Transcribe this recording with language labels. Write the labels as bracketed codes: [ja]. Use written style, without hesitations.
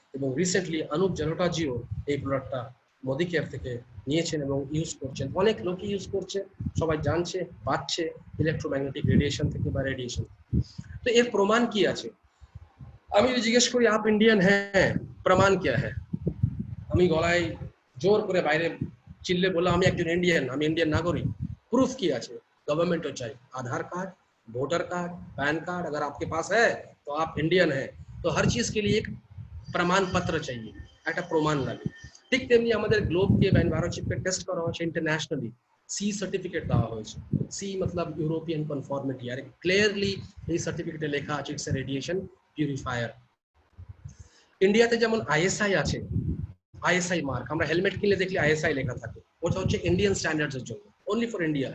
[bn] এবং রিসেন্টলি অনুপ জালোটাজিও এই প্রোডাক্টটা মোদি কেয়ার থেকে নিয়েছেন এবং ইউজ করছেন, অনেক লোকই ইউজ করছে, সবাই জানছে, পাচ্ছে ইলেকট্রোম্যাগনেটিক রেডিয়েশন থেকে বা রেডিয়েশন। তো এর প্রমাণ কি আছে? আমি যদি জিজ্ঞেস করি আপ ইন্ডিয়ান হ্যাঁ, [hi] প্রমাণ क्या है, [bn] আমি গলায় জোর করে বাইরে চিল্লে বললাম আমি একজন ইন্ডিয়ান, আমি ইন্ডিয়ান নাগরিক, प्रूफ কি আছে? [hi] गवर्नमेंट चाहिए आधार card, voter card, pan card, अगर आपके पास है तो आप इंडियन है। तो हर चीज के लिए एक प्रमाण पत्र चाहिए, [bn] একটা প্রমাণ লাগে। ঠিক তেমনি আমাদের গ্লোবকে বা এনভায়রনশিপকে টেস্ট করা হচ্ছে ইন্টারন্যাশনালি, সি সার্টিফিকেট দেওয়া হয়েছে। সি মতলব ইউরোপিয়ান কনফর্মিটি, আর ক্লিয়ারলি এই সার্টিফিকেটে লেখা আছে ইটস এ রেডিয়েশন পিউরিফায়ার। ইন্ডিয়াতে যেমন আইএসআই আছে, আইএসআই মার্ক, আমরা হেলমেট কিনলে দেখলে আইএসআই লেখা থাকে, ওটা হচ্ছে ইন্ডিয়ান স্ট্যান্ডার্ডস এর জন্য, অনলি ফর ইন্ডিয়া।